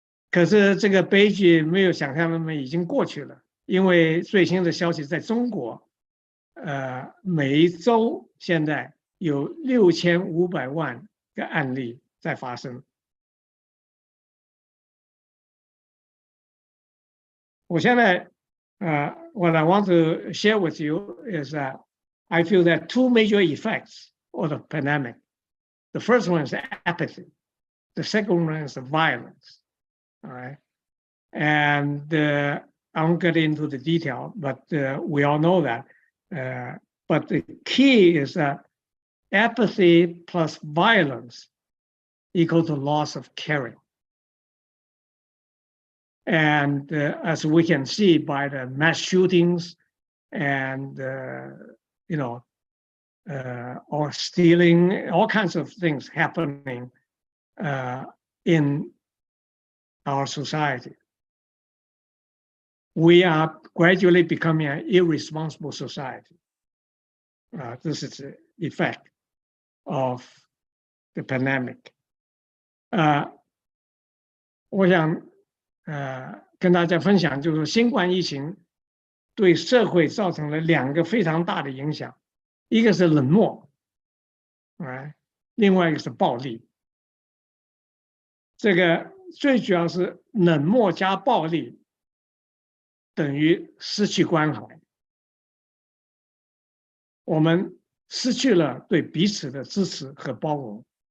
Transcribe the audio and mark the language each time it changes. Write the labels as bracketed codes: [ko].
[zh] 可是这个悲剧没有想象那么已经过去了，因为最新的消息在中国，每一周现在有6500万个案例在发生。我现在 [en] what I want to share with you is that I feel that two major effects of the pandemic. The first one is apathy. The second one is violence. All right, and I won't get into the detail, but we all know that. But the key is that apathy plus violence equal to loss of caring. And as we can see by the mass shootings and or stealing, all kinds of things happening in our society, we are gradually becoming an irresponsible society. This is the effect of the pandemic. [zh] 我想跟大家分享，就是新冠疫情对社会造成了2个非常大的影响，一个是冷漠，另外一个是暴力。这个最主要是冷漠加暴力等于失去关怀，我们失去了对彼此的支持和包容。